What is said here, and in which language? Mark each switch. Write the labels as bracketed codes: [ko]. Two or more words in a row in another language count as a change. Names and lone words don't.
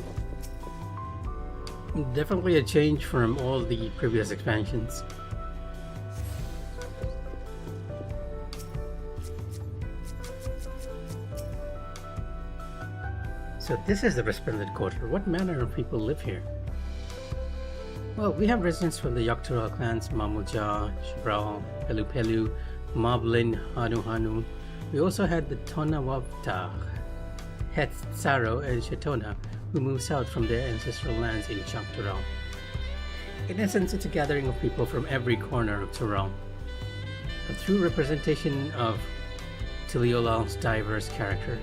[en] Definitely a change from all the previous expansions. So this is the Resplendent Quarter. What manner of people live here? Well, we have residents from the Yogg-Turail clans, Mamuja, Shibral, Pelu Pelu, Moblin, Hanu Hanu. We also had the Tonawabta, Hetsaro, and Shetona, who moved south from their ancestral lands in Yogg-Turail. In essence, it's a gathering of people from every corner of Turail. A true representation of Tuliyolal's diverse character.